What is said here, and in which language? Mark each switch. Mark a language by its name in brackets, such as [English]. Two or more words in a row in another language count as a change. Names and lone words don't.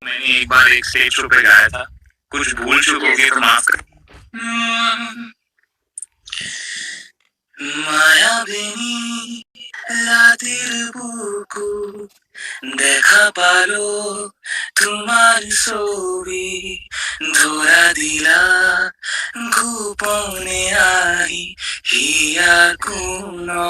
[Hindi] अपनी एक बार एक स्टेज शो पे गाया था, कुछ भूल चूक होगी तो माफ कर। [Assamese] মায়াবিনী রাতের বুকু দেখা পালো তোমার ছবি ধরা দিলা গোপনে আহি হিয়া কোন